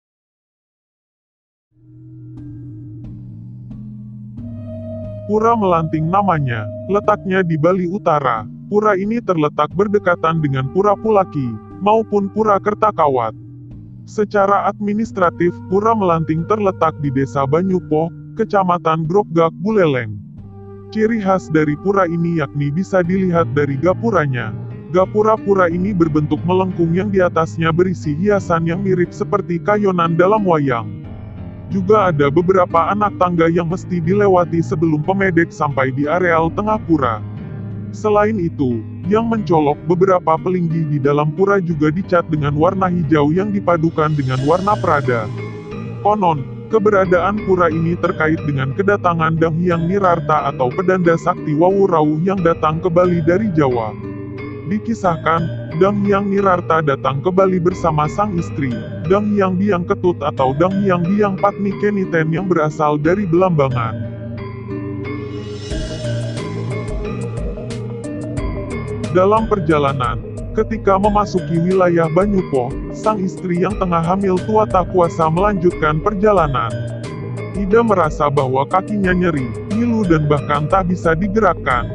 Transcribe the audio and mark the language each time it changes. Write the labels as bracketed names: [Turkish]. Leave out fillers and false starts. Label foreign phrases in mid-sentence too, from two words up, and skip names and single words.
[Indonesian] Pura Melanting namanya, letaknya di Bali Utara. Pura ini terletak berdekatan dengan Pura Pulaki, maupun Pura Kertakawat. Secara administratif, Pura Melanting terletak di Desa Banyupoh, Kecamatan Grogak, Buleleng. Ciri khas dari pura ini yakni bisa dilihat dari gapuranya. Gapura pura ini berbentuk melengkung yang di atasnya berisi hiasan yang mirip seperti kayonan dalam wayang. Juga ada beberapa anak tangga yang mesti dilewati sebelum pemedek sampai di areal tengah pura. Selain itu, yang mencolok beberapa pelinggi di dalam pura juga dicat dengan warna hijau yang dipadukan dengan warna prada. Konon, keberadaan pura ini terkait dengan kedatangan Dang Hyang Nirarta atau pedanda sakti Wawurauh yang datang ke Bali dari Jawa. Dikisahkan, Dang Hyang Nirarta datang ke Bali bersama sang istri, Dang Hyang Biang Ketut atau Dang Hyang Biang Patni Keniten yang berasal dari Belambangan. Dalam perjalanan, ketika memasuki wilayah Banyupoh, sang istri yang tengah hamil tua tak kuasa melanjutkan perjalanan. Ida merasa bahwa kakinya nyeri, ngilu dan bahkan tak bisa digerakkan.